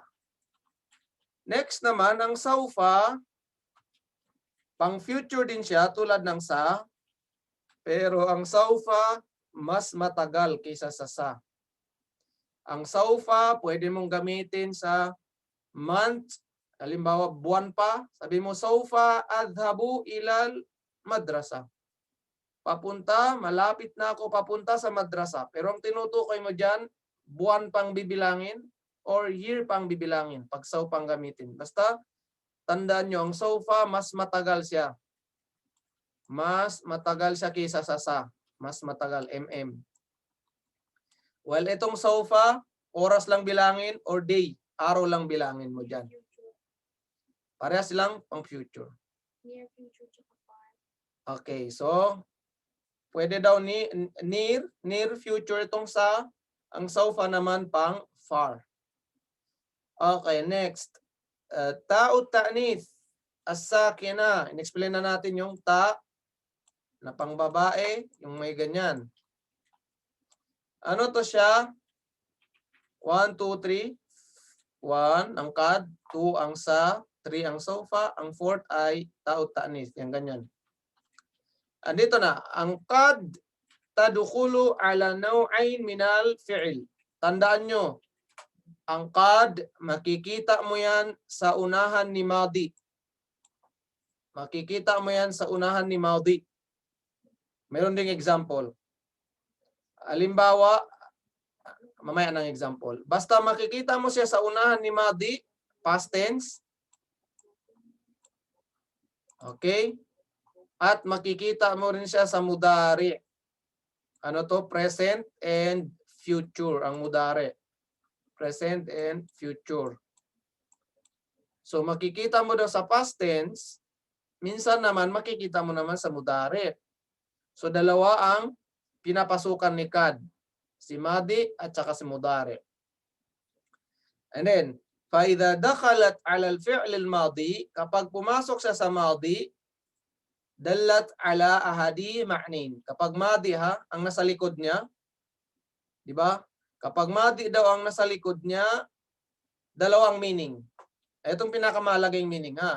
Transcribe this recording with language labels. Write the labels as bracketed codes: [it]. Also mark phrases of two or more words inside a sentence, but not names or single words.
[tl] Next naman, ang saufa, pang future din siya tulad ng sa, pero ang saufa, mas matagal kaysa sa sa. Ang saufa, pwede mong gamitin sa month, halimbawa buwan pa, sabi mo, [ar] سوف أذهب إلى المدرسة. [tl] Papunta, malapit na ako papunta sa madrasa. Pero ang tinutukoy mo dyan, buwan pang bibilangin or year pang bibilangin pag saufa pang gamitin. Basta, tandaan nyo, ang saufa, mas matagal siya. Mas matagal siya kaysa sa. Mas matagal, Well, itong saufa, oras lang bilangin or day. Araw lang bilangin mo dyan. Parehas silang pang future. Okay, so, pwede daw [en] near future [tl] itong sa, ang saufa naman pang far. [en] Okay, next. [ar] تاء التأنيث. As-sakina. [tl] In-explain na natin yung ta na pang babae, yung may ganyan. Ano to siya? 1, 2, 3. 1 ang kad, 2 ang sa, 3 ang sofa, ang 4th ay [ar] تاء التأنيث. [tl] Yan ganyan. Andito na, ang [ar] قد تدخل على نوعين من الفعل. [tl] Tandaan nyo, ang kad, makikita mo yan sa unahan ni Madi. Makikita mo yan sa unahan ni Madi. Meron ding example. Halimbawa, mamaya ng example. Basta makikita mo siya sa unahan ni Madi, [en] past tense, [tl] Okay? At makikita mo rin siya sa mudari. Ano to? [en] Present and future [tl] ang mudari. [en] Present and future. [tl] So makikita mo daw sa [en] past tense, [tl] minsan naman makikita mo naman sa mudari. So dalawa ang pinapasukan ni kad. Si madi at saka si mudari. [en] And then, [ar] فَإِذَا دَخَلَتْ عَلَى الْفِعْلِ الْمَاضِي, [tl] kapag pumasok siya sa madi, [ar] دلت على أحد معنيين. [tl] Kapag madi ha, ang nasa likod niya, di ba? Kapag madi daw ang nasa likod niya, dalawang meaning. Itong pinakamalaging meaning ha.